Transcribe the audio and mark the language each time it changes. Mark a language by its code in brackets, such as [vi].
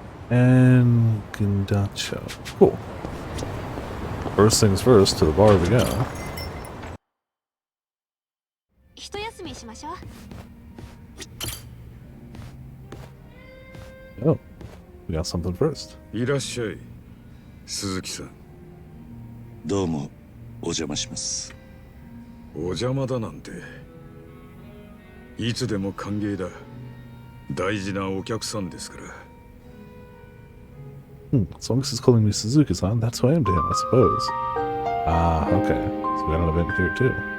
[en] And Gindacho. Cool. First things first, to the bar we go. [ja] 一休みしましょう。 [en] Oh, we got something first. [ja] いらっしゃい、鈴木さん。どうもお邪魔します。お邪魔だなんて。いつでも歓迎だ。大事なお客さんですから。 [en] As long as he's calling me Suzuki-san, that's who I am to him, I suppose. Ah, okay. So we got an event here too.